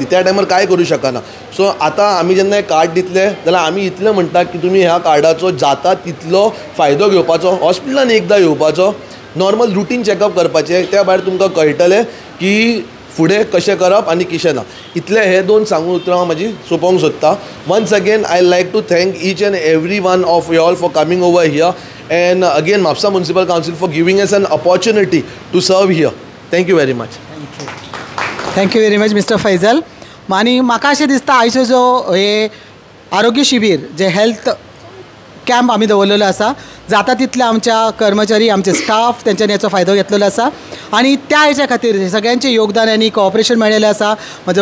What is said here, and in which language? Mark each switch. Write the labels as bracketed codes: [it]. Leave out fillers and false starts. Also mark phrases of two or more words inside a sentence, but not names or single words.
[kok] त्या टायमार काय करूं शकना. सो आतां आमी जेन्ना हें कार्ड दितले जाल्यार आमी इतलें म्हणटा की तुमी ह्या कार्डाचो जाता तितलो फायदो घेवपाचो. हॉस्पिटलान एकदां येवपाचो [en] normal routine checkup [kok] करपाचें. त्या भायर तुमकां कळटलें की फुडें कशें करप आनी कशें ना. इतलें हे 2 सांगून उतरां हांव म्हाजी सोंपोवंक सोदता. [en] once again I like to thank each and every one of you all for coming over here and again Mapusa Municipal Council for giving us an opportunity to serve here. thank you very much. thank you very much Mister Faizal. [kok] आनी म्हाका अशें दिसता आयचो जो हे आरोग्य शिबीर जे [en] health camp [kok] आमी दवरलेलो आसा जाता तितले आमच्या कर्मचारी आमचे स्टाफ तेंच्यांनी हेचो फायदो घेतलेलो आसा. आनी त्या हेच्या खातीर सगळ्यांचें योगदान आनी कॉपरेशन मेळिल्लें आसा.